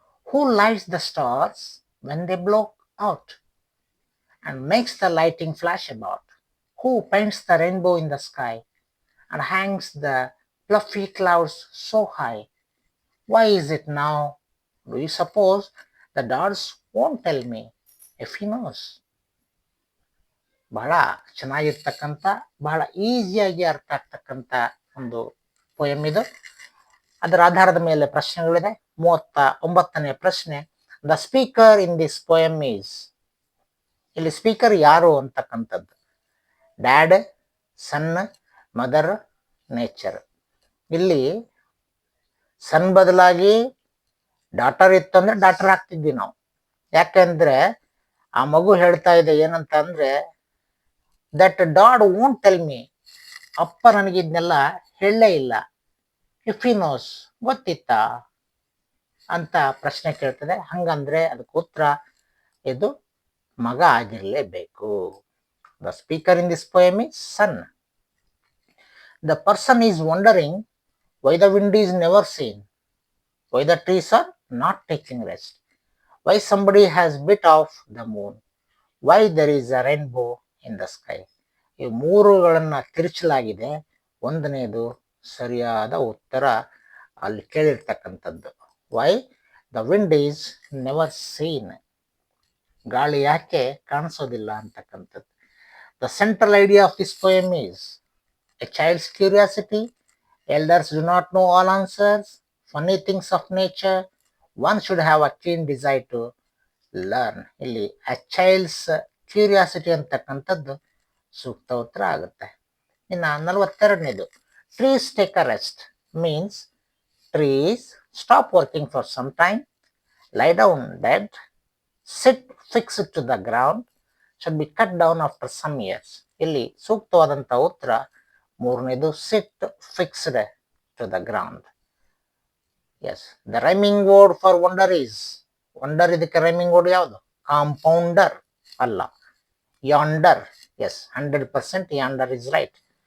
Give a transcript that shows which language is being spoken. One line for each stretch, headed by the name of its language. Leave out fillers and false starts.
English: Who lights the stars when they blow out and makes the lighting flash about? Who paints the rainbow in the sky and hangs the fluffy clouds so high? Why is it now? Do you suppose the dogs won't tell me if he knows?
Kannada: ಬಹಳ ಚೆನ್ನಾಗಿರ್ತಕ್ಕಂಥ, ಬಹಳ ಈಸಿಯಾಗಿ ಅರ್ಥ ಆಗ್ತಕ್ಕಂಥ ಒಂದು poem ಇದು. ಅದರ ಆಧಾರದ ಮೇಲೆ ಪ್ರಶ್ನೆಗಳಿದೆ. 39ನೇ ಪ್ರಶ್ನೆ,
English: The speaker in this poem is.
Kannada: ಇಲ್ಲಿ ಸ್ಪೀಕರ್ ಯಾರು ಅಂತಕ್ಕಂಥದ್ದು. ಡ್ಯಾಡ್, ಸನ್, ಮದರ್, ನೇಚರ್. ಇಲ್ಲಿ ಸನ್ ಬದಲಾಗಿ ಡಾಟರ್ ಇತ್ತು ಅಂದ್ರೆ ಡಾಟರ್ ಹಾಕ್ತಿದ್ವಿ ನಾವು. ಯಾಕೆಂದ್ರೆ ಆ ಮಗು ಹೇಳ್ತಾ ಇದೆ ಏನಂತ ಅಂದ್ರೆ,
English: that dad won't tell me,
Kannada: ಅಪ್ಪ ನನಗಿದ್ನೆಲ್ಲ ಹೇಳಲೇ ಇಲ್ಲ.
English: if he knows,
Kannada: ಗೊತ್ತಿತ್ತಾ ಅಂತ ಪ್ರಶ್ನೆ ಕೇಳ್ತದೆ. ಹಂಗಂದ್ರೆ ಅದಕ್ಕೆ ಉತ್ತರ ಇದು ಮಗ ಆಗಿರ್ಲೇಬೇಕು.
English: The speaker in this poem is son. The person is wondering why the wind is never seen, why the trees are not taking rest, why somebody has bit off the moon, why there is a rainbow in the sky.
Kannada: ಈ ಮೂರುಗಳನ್ನ ತಿರುಚಲಾಗಿದೆ. ಒಂದನೇದು ಸರಿಯಾದ ಉತ್ತರ ಅಲ್ಲಿ ಕೇಳಿರ್ತಕ್ಕಂಥದ್ದು.
English: why the wind is never seen,
Kannada: ಗಾಳಿ ಯಾಕೆ ಕಾಣಿಸೋದಿಲ್ಲ ಅಂತಕ್ಕಂಥದ್ದು.
English: The central idea of this poem is a child's curiosity, elders do not know all answers, funny things of nature, one should have a keen desire to learn.
Kannada: ಇಲ್ಲಿ
English: a child's curiosity
Kannada: ಅಂತಕ್ಕಂಥದ್ದು ಸೂಕ್ತ ಉತ್ತರ ಆಗುತ್ತೆ. ಇನ್ನು 42ನೇದು,
English: trees take a rest means trees stop working for some time, lie down dead, sit fixed to the ground, should be cut down after some years.
Kannada: ಇಲ್ಲಿ ಸೂಕ್ತವಾದಂಥ ಉತ್ತರ ಮೂರನೇದು,
English: Sit fixed to the ground. Yes, the rhyming word for wonder is.
Kannada: Wonder ಇದಕ್ಕೆ rhyming word ಯಾವುದು?
English: Compounder ಅಲ್ಲ, yonder. Yes, 100% yonder is right.